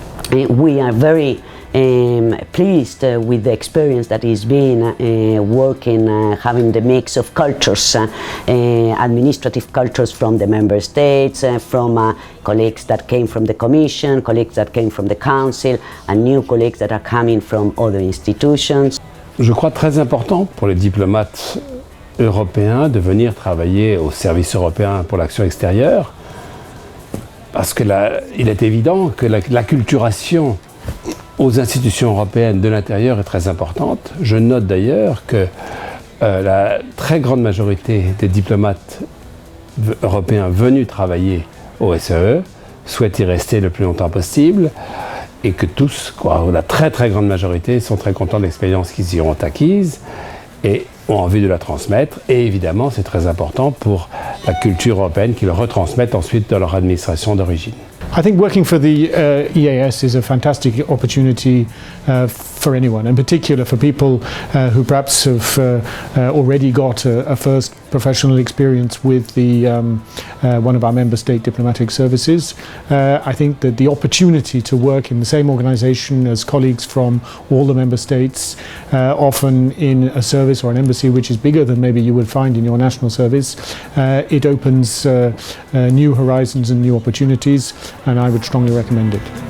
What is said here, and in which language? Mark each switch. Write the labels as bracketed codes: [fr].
[en] We are very pleased with the experience that is being working, having the mix of cultures, administrative cultures from the member states, from colleagues that came from the Commission, colleagues that came from the Council, and new colleagues that are coming from other institutions. [fr] Je crois très important pour les diplomates européens de venir travailler au service européen pour l'action extérieure, parce que il est évident que l'acculturation aux institutions européennes de l'intérieur est très importante. Je note d'ailleurs que la très grande majorité des diplomates européens venus travailler au SEE souhaitent y rester le plus longtemps possible et que tous, la très très grande majorité, sont très contents de l'expérience qu'ils y auront acquise et ont envie de la transmettre. Et évidemment, c'est très important pour la culture européenne qu'ils retransmettent ensuite dans leur administration d'origine. [en] I think working for the EEAS is a fantastic opportunity for anyone, in particular for people who perhaps have already got a first professional experience with the one of our member state diplomatic services. I think that the opportunity to work in the same organization as colleagues from all the member states, often in a service or an embassy which is bigger than maybe you would find in your national service, it opens new horizons and new opportunities, and I would strongly recommend it.